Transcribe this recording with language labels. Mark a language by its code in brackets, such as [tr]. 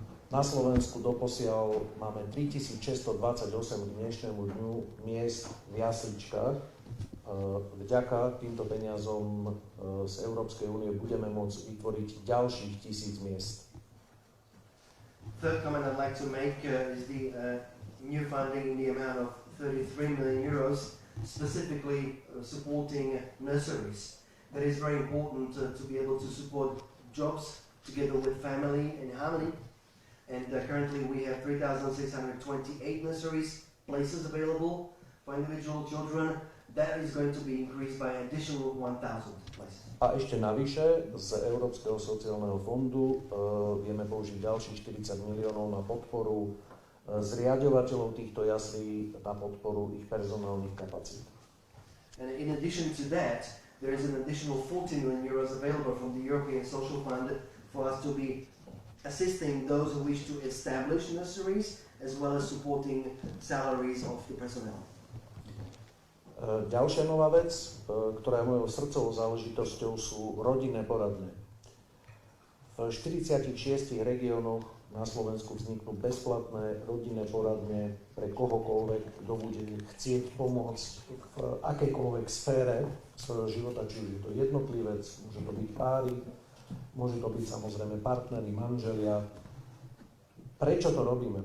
[sk] Na Slovensku doposiaľ máme 3628 k dnešnému dňu miest v jasličkách. Vďaka týmto peniazom z Európskej únie budeme môcť vytvoriť ďalších 1000 miest. [en] Third comment I'd like to make is the new funding in the amount of 33 million euros, specifically supporting nurseries. That is very important to be able to support jobs together with family in harmony. And currently we have 3,628 nurseries places available for individual children. That is going to be increased by an additional 1,000 places. [sk] A ešte navyše z Európskeho sociálneho fondu vieme použiť ďalších 40 miliónov na podporu zriaďovateľov týchto jaslí, na podporu ich personálnych kapacít. [en] And in addition to that, there is an additional 40 million euros available from the European Social Fund for us to be assisting those who wish to establish nurseries, as well as supporting salaries of the personnel. [sk] Ďalšia nová vec, ktorá je mojou srdcovou záležitosťou, sú rodinné poradne. V 46 regiónoch na Slovensku vzniknú bezplatné rodinné poradne pre kohokoľvek, kto bude chcieť pomôcť v akejkoľvek sfére svojho života, či už je to jednotlivec, môže to byť páry, môže to byť samozrejme partneri, manželia. Prečo to robíme?